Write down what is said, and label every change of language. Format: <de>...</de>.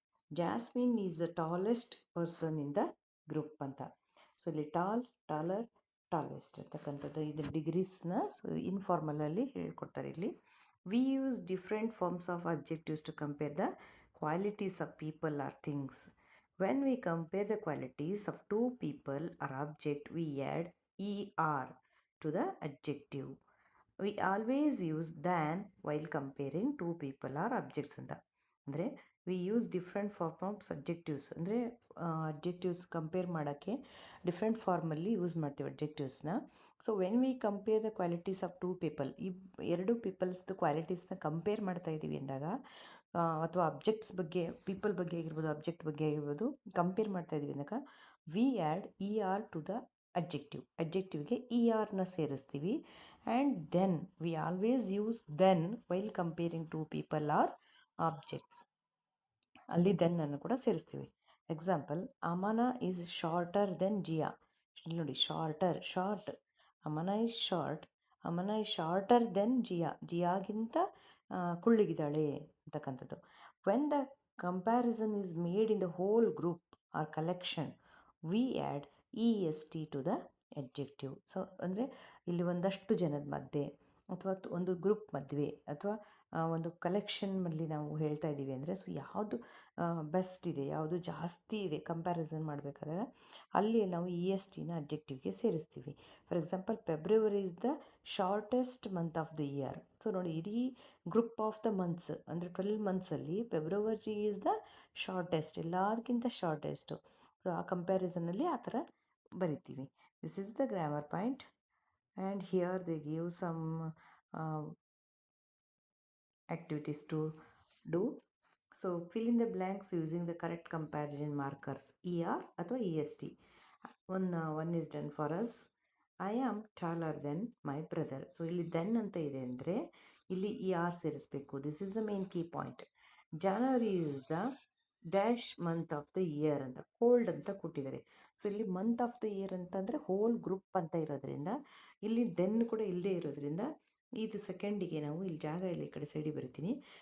<en>Jasmine is the tallest person in the group ಅಂತ.</en> <kn>So ಇಲ್ಲಿ taller, tallest ಅಂತಕ್ಕಂಥದ್ದು ಇದು ಡಿಗ್ರೀಸ್ನ ಸೊ ಇನ್ಫಾರ್ಮಲಲ್ಲಿ ಹೇಳ್ಕೊಡ್ತಾರೆ ಇಲ್ಲಿ.</kn> <en>We use different forms of objectives to compare the qualities of people or things. When we compare the qualities of two people or object, we add er to the adjective. We always use than while comparing two people or objects ಅಂತ.</en> <kn>ಅಂದರೆ we use different form of objectives. ಅಂದರೆ objectives compare ಮಾಡೋಕ್ಕೆ different ಫಾರ್ಮಲ್ಲಿ use ಮಾಡ್ತೀವಿ ಅಬ್ಜೆಕ್ಟಿವ್ಸ್ನ.</kn> <en>so when we compare the qualities of two people,</en> <kn>ಎರಡು ಪೀಪಲ್ಸ್ದು ಕ್ವಾಲಿಟೀಸ್ನ compare ಮಾಡ್ತಾ ಇದ್ದೀವಿ ಅಂದಾಗ, ಅಥವಾ ಅಬ್ಜೆಕ್ಟ್ಸ್ ಬಗ್ಗೆ, ಪೀಪಲ್ ಬಗ್ಗೆ ಆಗಿರ್ಬೋದು, ಅಬ್ಜೆಕ್ಟ್ ಬಗ್ಗೆ ಆಗಿರ್ಬೋದು, ಕಂಪೇರ್ ಮಾಡ್ತಾ ಇದ್ದೀವಿ ಅಂದಾಗ</kn> <en>we add E R to the</en> <kn>ಅಬ್ಜೆಕ್ಟಿವ್ಗೆ E ಆರ್ನ ಸೇರಿಸ್ತೀವಿ.</kn> <en>And then, we always use then while comparing two people or objects.</en> <kn>ಅಲ್ಲಿ ದೆನ್ ಅನ್ನು ಕೂಡ ಸೇರಿಸ್ತೀವಿ. ಎಕ್ಸಾಂಪಲ್,</kn> <en>Aman is shorter than Jiya.</en> <kn>ಇಲ್ಲಿ ನೋಡಿ,</kn> <en>Short. Aman is short. Aman is shorter than Jiya.</en> <kn>ಜಿಯಾಗಿಂತ ಕುಳ್ಳಿಗಿದ್ದಾಳೆ ಅಂತಕ್ಕಂಥದ್ದು.</kn> <en>When the comparison is made in the whole group or collection, we add E S T to the adjective.</en> <kn>So ಅಂದರೆ ಇಲ್ಲಿ ಒಂದಷ್ಟು ಜನದ ಮಧ್ಯೆ ಅಥವಾ ಒಂದು ಗ್ರೂಪ್ ಮಧ್ಯೆ ಅಥವಾ ಒಂದು ಕಲೆಕ್ಷನ್ನಲ್ಲಿ ನಾವು ಹೇಳ್ತಾ ಇದ್ದೀವಿ ಅಂದರೆ, ಸೊ ಯಾವುದು ಬೆಸ್ಟ್ ಇದೆ, ಯಾವುದು ಜಾಸ್ತಿ ಇದೆ ಕಂಪ್ಯಾರಿಸನ್ ಮಾಡಬೇಕಾದಾಗ ಅಲ್ಲಿ ನಾವು E S ಟಿನ ಅಬ್ಜೆಕ್ಟಿವ್ಗೆ ಸೇರಿಸ್ತೀವಿ.</kn> <en>For example, February is the shortest month of the year.</en> <kn>So ನೋಡಿ, ಇಡೀ ಗ್ರೂಪ್ ಆಫ್ ದ ಮಂತ್ಸ್ ಅಂದರೆ 12 ಮಂತ್ಸಲ್ಲಿ</kn> <en>February is the shortest,</en> <kn>ಎಲ್ಲದಕ್ಕಿಂತ ಶಾರ್ಟೆಸ್ಟು. ಸೊ ಆ ಕಂಪ್ಯಾರಿಸನಲ್ಲಿ ಆ ಥರ ಬರಿತೀವಿ.</kn> <en>This is the grammar point. And here they give some activities to do. So fill in the blanks using the correct comparison markers, ER ಅಥವಾ EST. One is done for us. I am taller than my brother.</en> <kn>So ಇಲ್ಲಿ then ಅಂತ ಇದೆ ಅಂದರೆ ಇಲ್ಲಿ ER ಸೇರಿಸಬೇಕು.</kn> <en>This is the main key point. January is the dash month of the year ಅಂತ, cold</en> <kn>ಅಂತ ಕೊಟ್ಟಿದ್ದಾರೆ. ಸೊ ಇಲ್ಲಿ ಮಂತ್ ಆಫ್ ದ ಇಯರ್ ಅಂತಂದರೆ ಹೋಲ್ ಗ್ರೂಪ್ ಅಂತ ಇರೋದ್ರಿಂದ ಇಲ್ಲಿ ದೆನ್ ಕೂಡ ಇಲ್ಲದೆ ಇರೋದ್ರಿಂದ ಇದು ಸೆಕೆಂಡಿಗೆ ನಾವು ಇಲ್ಲಿ ಜಾಗ ಇಲ್ಲಿ ಈ ಕಡೆ ಸೈಡಿಗೆ ಬರಿತೀನಿ.</kn>